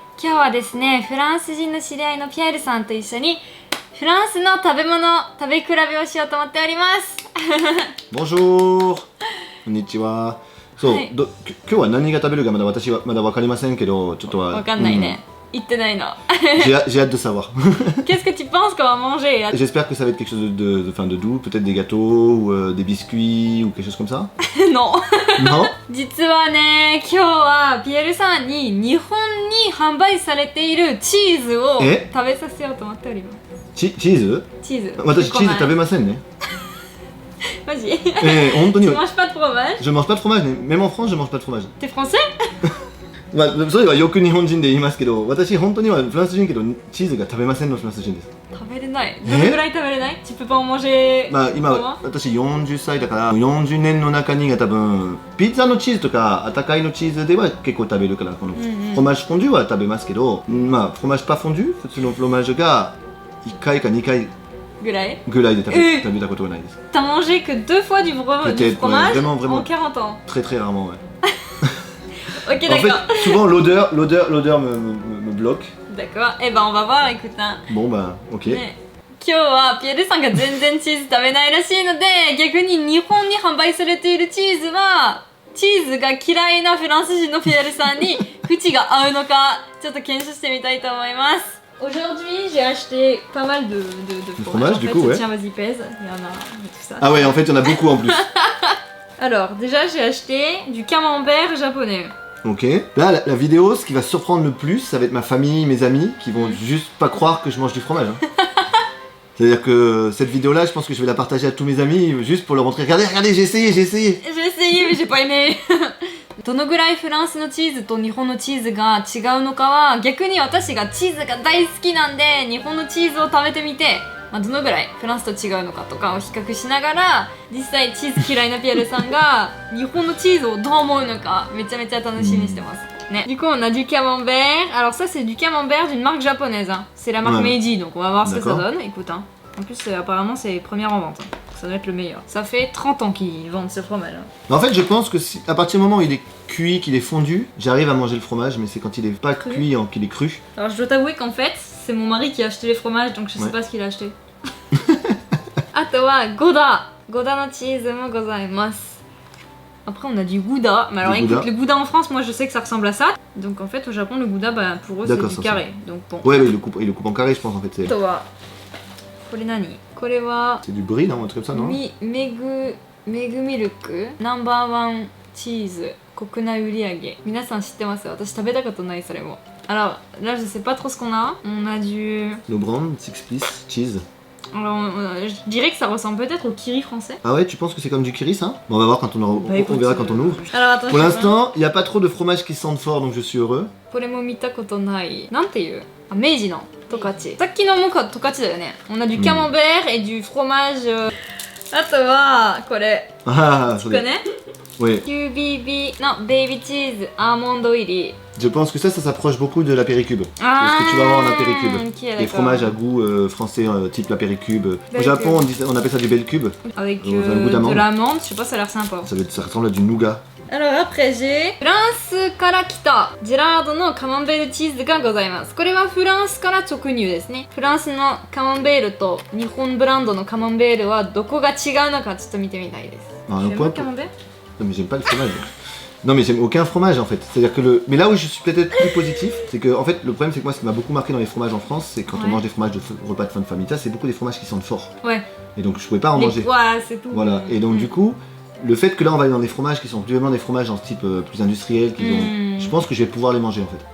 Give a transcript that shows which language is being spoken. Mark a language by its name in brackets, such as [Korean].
[Japanese] 今日はですね、フランス人の知り合いのピエールさんと一緒にフランスの食べ物食べ比べをしようと思っております。 [French] Bonjour [Japanese] こんにちは。そう、はい今日は何が食べるか私はまだ分かりませんけど、ちょっとはわかんないね。言ってないの。 [French] j'ai hâte de savoir. Qu'est-ce que tu penses qu'on va manger? J'espère que ça va être quelque chose de doux, peut-être des gâteaux ou des biscuits ou quelque chose comme ça. Non. Non? [Japanese] 実はね、今日はピエールさんに日本に販売されているチーズを食べさせようと思っております。チーズ？チーズ。私チーズ食べませんね。マジ？本当に。 [French] Tu manges pas de fromage? Je mange pas de fromage, mais même en France je mange pas de fromage. T'es français? [Japanese] まあそれはよく日本人で言いますけど、私本当にはフランス人けどチーズが食べませんのフランス人です。食べれない。どのぐらい食べれない？ [French] Tu peux pas en manger? まあ今私40歳だから40年の中にが多分ピッツァのチーズとか温かいのチーズでは結構食べるからこのフロマージュフォンデュは食べますけど、まあフロマージュパフォンデュ普通のフロマージュが1回か2回ぐらいで食べたことがないです。 T'as mangé que 2 fois du fromage vraiment, en 40 ans? Très très rarement, ouais. Ok, En fait, d'accord. souvent l'odeur me bloque. D'accord, eh ben on va voir, écoute hein. Bon bah, ok. [Japanese] ね、今日はピエールさんが全然チーズ食べないらしいので、逆に日本に販売されているチーズはチーズが嫌いなフランス人のピエールさんに口が合うのかちょっと検証してみたいと思います。 [French] Aujourd'hui, j'ai acheté pas mal de fromage. Du coup, ouais. Tiens, vas-y, pèse. Il y en a tout ça. Ah ouais, en fait, il y en a beaucoup en plus. Alors, déjà, j'ai acheté du camembert japonais. Ok. Là, la vidéo, ce qui va surprendre le plus, ça va être ma famille, mes amis, qui vont juste pas croire que je mange du fromage. Hein. C'est-à-dire que cette vidéo-là, je pense que je vais la partager à tous mes amis, juste pour leur montrer. Regardez, j'ai essayé. J'ai essayé, mais j'ai pas aimé. [Japanese] どのぐらいフランスのチーズと日本のチーズが違うのかは逆に私がチーズが大好きなんで日本のチーズを食べてみて、まあ、どのぐらいフランスと違うのかとかを比較しながら実際チーズ嫌いなピエールさんが日本のチーズをどう思うのかめちゃめちゃ楽しみにしてます、ね、 [French] Du coup on a du camembert. Alors ça c'est du camembert d'une marque japonaise hein. C'est la marque Meiji donc on va voir ce que ça donne. Écoute hein. En plus apparemment c'est première en vente hein. Ça doit être le meilleur. Ça fait 30 ans qu'ils vendent ce fromage. Hein. En fait, je pense que si, à partir du moment où il est cuit, qu'il est fondu, j'arrive à manger le fromage, mais c'est quand il est pas cuit, qu'il est cru. Alors je dois t'avouer qu'en fait, c'est mon mari qui a acheté les fromages, donc je sais pas ce qu'il a acheté. [Japanese] あとはゴダのチーズもございます。 [French] Après on a du gouda, mais alors écoute, le gouda en France, moi je sais que ça ressemble à ça. Donc en fait au Japon le gouda, bah, pour eux c'est du carré. Donc bon. Ouais, mais il le coupe en carré je pense en fait. [Japanese] あとはこれ何？これは [French] C'est du brie non? Un truc comme ça non? [Japanese] メグミルクナンバーワンチーズ国内売上皆さん知ってます？私食べたことないそれも。 [French] Alors là je sais pas trop ce qu'on a. On a du [English] No brand, Six Piece, cheese. [French] Alors je dirais que ça ressemble peut-être au kiri français. Ah ouais, tu penses que c'est comme du kiri ça? Bon, on va voir quand on verra quand on ouvre. Alors attends. Pour l'instant, il n'y a pas trop de fromage qui sentent fort donc je suis heureux. [Japanese] これも見たことない。なんていう？あ、明治の十勝。さっきのも十勝だよね。 [French] On a du camembert et du fromage. [Japanese] あとはこれ。 [French] Ah, tu connais? Oui. [Japanese] QBB のベイビーチーズアーモンド入り。 [French] Je pense que ça s'approche beaucoup de l'apéricube. Ah, ce que tu vas avoir en apéricube. Okay, les fromages à goût français type l'apéricube. Au Japon, on appelle ça du bel cube. Avec de l'amande, je sais pas, ça a l'air sympa. Ça ressemble à du nougat. Alors après j'ai [Japanese] フランスから来たジェラードのカマンベールチーズがございます。これはフランスから直入ですね。フランスのカマンベールと日本ブランドのカマンベールはどこが違うのかちょっと見てみたいです。 [French] Un pointカマンベール? Non mais j'aime pas le fromage. Non mais j'aime aucun fromage en fait. C'est-à-dire que mais là où je suis peut-être plus positif, c'est que en fait le problème c'est que moi ce qui m'a beaucoup marqué dans les fromages en France, c'est quand on mange des fromages de repas de fin de famille, c'est beaucoup des fromages qui sentent fort. Ouais. Et donc je pouvais pas en manger. Ouais, c'est tout. Voilà. Et donc du coup, le fait que là on va aller dans des fromages qui sont vraiment des fromages en type plus industriel, je pense que je vais pouvoir les manger en fait.